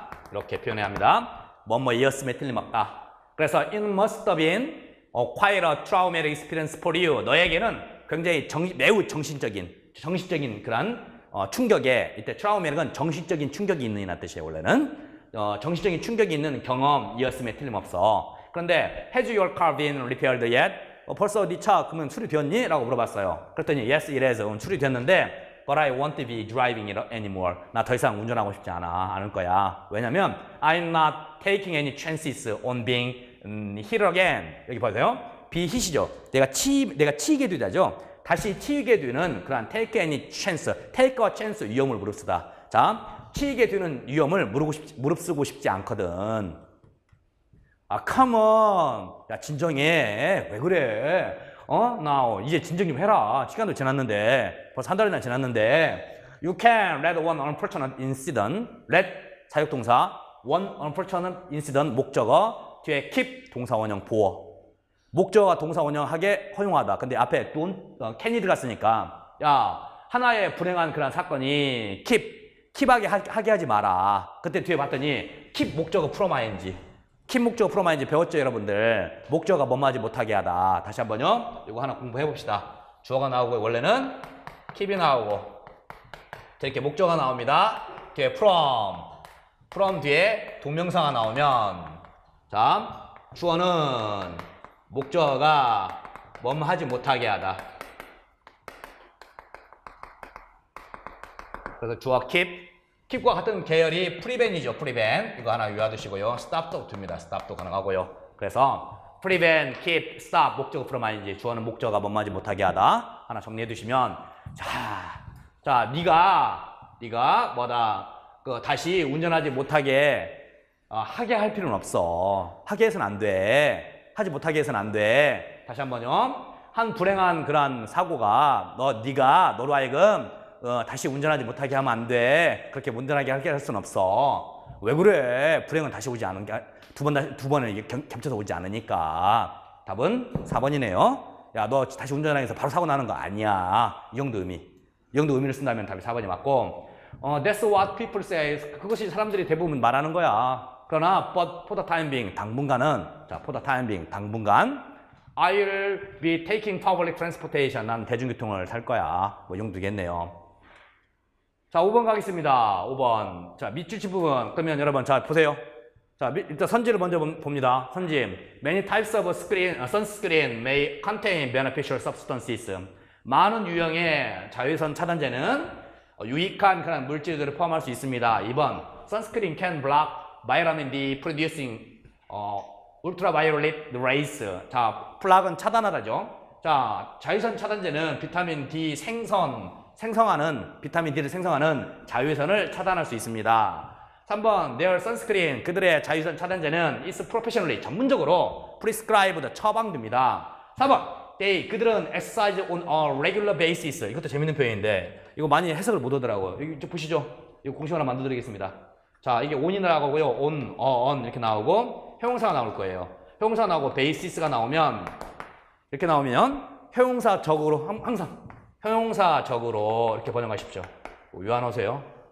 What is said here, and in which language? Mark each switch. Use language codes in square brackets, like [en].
[ko] 이렇게 표현해야 합니다. 뭐뭐이었음에 틀림없다. [en] 그래서 it must have been quite a traumatic experience for you. [ko] 너에게는 굉장히 매우 정신적인 그런 충격에, 이때 traumatic은 정신적인 충격이 있는 이란 뜻이에요. 원래는 정신적인 충격이 있는 경험이었음에 틀림없어. [en] 그런데 has your car been repaired yet? [ko] 벌써 네 차 그러면 수리되었니? 라고 물어봤어요. [en] 그랬더니 yes, it has. [ko] 수리됐는데 [en] but I won't be driving it anymore. [ko] 나 더 이상 운전하고 싶지 않을 거야. [en] 왜냐면 I'm not taking any chances on being hit again. [ko] 여기 보세요. be hit이죠. 내가 치이게 되죠. 다시 치이게 되는 그런 [en] take any chance, [ko] take와 chance 위험을 무릅쓰다. 자, 치이게 되는 위험을 무릅쓰고 싶지 않거든. [en] come on. [ko] 야, 진정해. 왜 그래? [en] now. [ko] 이제 진정 좀 해라. 시간도 지났는데. 벌써 한 달이나 지났는데. [en] You can let one unfortunate incident. [ko] let 사역동사. one unfortunate incident 목적어. 뒤에 keep 동사원형 보어. 목적어가 동사원형 하게 허용하다. 근데 앞에 don't, can이 들어갔으니까. 야, 하나의 불행한 그런 사건이 킵하게 하지 마라. 그때 뒤에 봤더니 킵 목적어 프롬 ing. 킵 목적어 프롬 ing 배웠죠, 여러분들? 목적어가 뭐뭐하지 못하게 하다. 다시 한번요. 이거 하나 공부해 봅시다. 주어가 나오고 원래는 킵이 나오고 이렇게 목적어가 나옵니다. 뒤에 from 뒤에 동명사가 나오면 자, 주어는 목적어가 뭐뭐하지 못하게 하다. 그래서 주어 킵과 같은 계열이 prevent이죠. prevent. 이거 하나 외워두시고요. stop도 둡니다. stop도 가능하고요. 그래서 prevent, keep, stop 목적어 from ing. 주어는 목적어가 뭐뭐하지 못하게 하다. 하나 정리해 두시면 자, 네가 뭐다 다시 운전하지 못하게 하게 할 필요는 없어. 하게 해서는 안 돼. 하지 못하게 해서는 안 돼. 다시 한번요. 한 불행한 그런 사고가 네가 너로 하여금 다시 운전하지 못하게 하면 안 돼. 그렇게 운전하게 하게 할 수는 없어. 왜 그래? 불행은 다시 오지 않은 게 두 번을 겹쳐서 오지 않으니까. 답은 4번이네요. 야, 너 다시 운전하기 위해서 바로 사고 나는 거 아니야. 이 정도 의미. 이 정도 의미를 쓴다면 답이 4번이 맞고. [en] That's what people say. [ko] 그것이 사람들이 대부분 말하는 거야. [en] 그러나 but for the time being 당분간은 for the time being 당분간 I'll be taking public transportation. [ko] 난 대중교통을 탈 거야. 뭐 이 정도 되겠네요. 자, 5번 가겠습니다. 5번. 자, 밑줄치 부분. 그러면 여러분, 자, 보세요. 자, 일단 선지를 먼저 봅니다. 선지. [en] Many types of sunscreen may contain beneficial substances. [ko] 많은 유형의 자외선 차단제는 유익한 그런 물질들을 포함할 수 있습니다. [en] 2번. Sunscreen can block vitamin D producing ultraviolet rays. [ko] 자, 플락은 차단하다죠. 자, 자외선 차단제는 비타민 D 생성하는 비타민 D를 생성하는 자외선을 차단할 수 있습니다. 3번, [en] their sunscreen, [ko] 그들의 자외선 차단제는 [en] is professionally, [ko] 전문적으로 [en] prescribed, [ko] 처방됩니다. [en] 4번, [ko] 그들은 [en] exercise on a regular basis. [ko] 이것도 재밌는 표현인데 이거 많이 해석을 못 하더라고요. 이거 좀 보시죠. 이거 공식 하나 만들어 드리겠습니다. 자, 이게 on이 나오고요. on 이렇게 나오고 형용사가 나올 거예요. 형용사 나오고 basis가 나오면 이렇게 나오면 형용사적으로 항상 형용사적으로 이렇게 번역하십시오. 외워놓으세요.